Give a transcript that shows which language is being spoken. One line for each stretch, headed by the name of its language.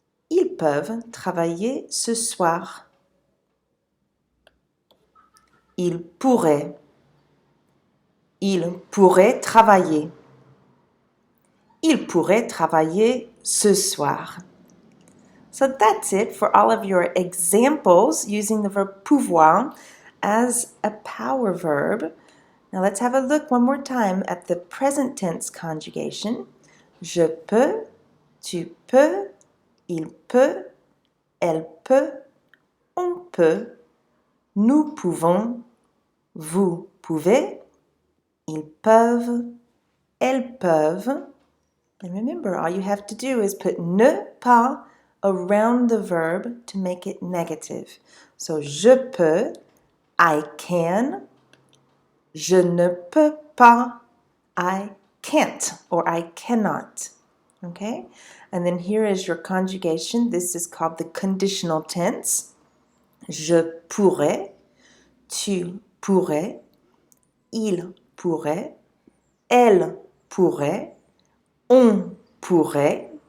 French: Ils peuvent travailler ce soir. Ils pourraient travailler. Ils pourraient travailler ce soir.
English: So that's it for all of your examples using the verb pouvoir as a power verb. Now let's have a look one more time at the present tense conjugation.
French: Je peux, tu peux, il peut, elle peut, on peut, nous pouvons, vous pouvez, ils peuvent, elles peuvent.
English: And remember, all you have to do is put ne pas around the verb to make it negative. So,
French: je peux,
English: I can.
French: Je ne peux pas,
English: I can't or I cannot. Okay? And then here is your conjugation. This is called the conditional tense.
French: Je pourrais, tu pourrais, il pourrait, elle pourrait, on pourrait.